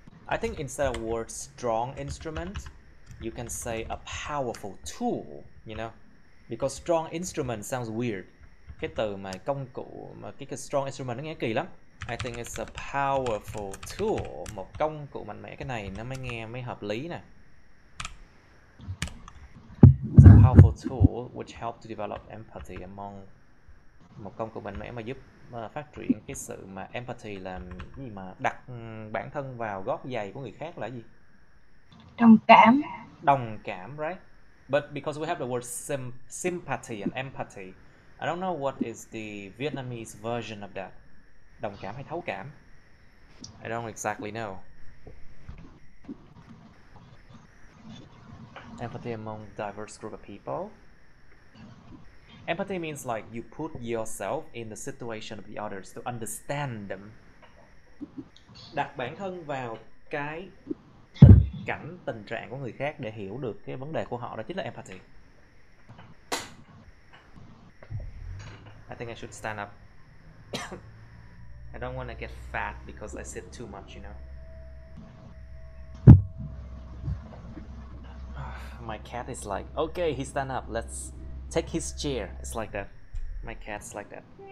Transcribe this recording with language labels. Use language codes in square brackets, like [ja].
[en] I think instead of word strong instrument, you can say a powerful tool, you know, because strong instrument sounds weird. [vi] Cái từ mà công cụ mà cái strong instrument nó nghe kỳ lắm. [en] I think it's a powerful tool, [vi] một công cụ mạnh mẽ, cái này nó mới hợp lý nè. [en] It's a powerful tool which helps to develop empathy among, [vi] một công cụ mạnh mẽ mà giúp phát triển cái sự mà empathy là gì mà đặt bản thân vào gót giày của người khác là gì? Đồng cảm, right? [en] But because we have the word sympathy and empathy, I don't know what is the Vietnamese version of that. [vi] Đồng cảm hay thấu cảm? [en] I don't exactly know. Empathy among diverse group of people. Empathy means like you put yourself in the situation of the others to understand them. [vi] Đặt bản thân vào cái tình trạng của người khác để hiểu được cái vấn đề của họ, đó chính là empathy. [en] I think I should stand up. I don't want to get fat because I sit too much, you know. My cat is like, okay, he stand up, let's take his chair. It's like that. My cat's like that.